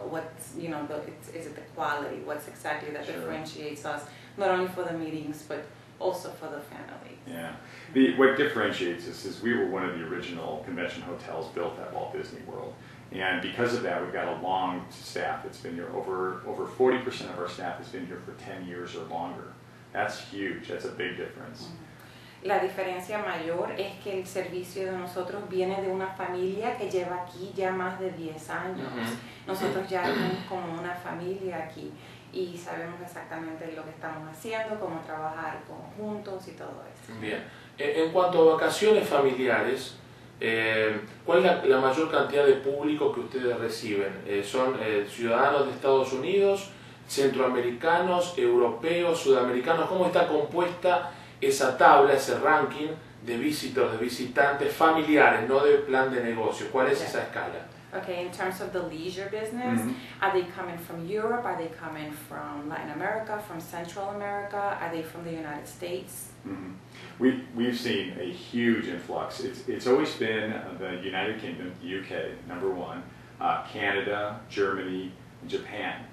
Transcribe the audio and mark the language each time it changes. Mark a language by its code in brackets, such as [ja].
[en] What's, you know, is it the quality? What's exactly that differentiates us, not only for the meetings, but also for the family? Yeah. What differentiates us is we were one of the original convention hotels built at Walt Disney World. And because of that, we've got a long staff that's been here. Over 40% of our staff has been here for 10 years or longer. That's huge. That's a big difference. [es] La diferencia mayor es que el servicio de nosotros viene de una familia que lleva aquí ya más de 10 años. Nosotros ya somos como una familia aquí y sabemos exactamente lo que estamos haciendo, cómo trabajar conjuntos y todo eso. Bien. En cuanto a vacaciones familiares, ¿cuál es la mayor cantidad de público que ustedes reciben? ¿Son ciudadanos de Estados Unidos, centroamericanos, europeos, sudamericanos? ¿Cómo está compuesta esa tabla, ese ranking de visitors, de visitantes familiares, no de plan de negocio? ¿Cuál es esa escala? [en] Okay, in terms of the leisure business, are they coming from Europe? Are they coming from Latin America, from Central America? Are they from the United States? We've seen a huge influx. It's always been the United Kingdom, the UK, number one, Canada, Germany, Japan.